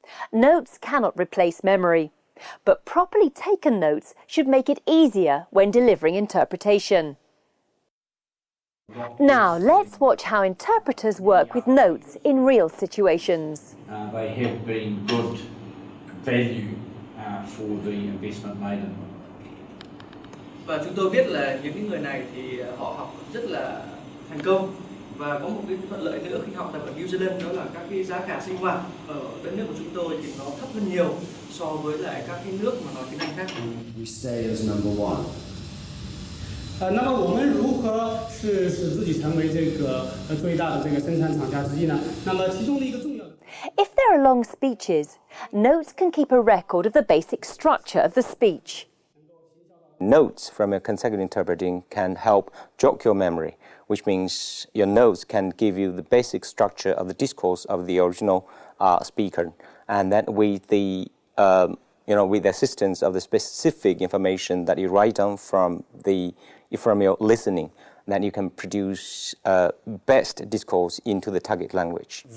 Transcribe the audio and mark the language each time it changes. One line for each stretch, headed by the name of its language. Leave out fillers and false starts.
English: Notes cannot replace memory, but properly taken notes should make it easier when delivering interpretation. Now, let's watch how interpreters work with notes in real situations. They have been good value for the investment made in them.
Vietnamese: Và chúng tôi biết là những cái người này thì họ học rất là thành công, và có một cái thuận lợi nữa khi học tại ở New Zealand, đó là các cái giá cả sinh hoạt ở đất nước của chúng tôi thì nó thấp hơn nhiều so với lại các cái nước mà nói tiếng Anh khác.
English: We say as number one.
Chinese: 那么我们如何是使自己成为这个最大的这个生产厂家之一呢？那么其中的一个重要的。
English: If there are long speeches, notes can keep a record of the basic structure of the speech. Notes from a consecutive interpreting can help jog your memory, which means your notes can give you the basic structure of the discourse of the original speaker, and then with the with the assistance of the specific information that you write down from your listening, then you can produce best discourse into the target language.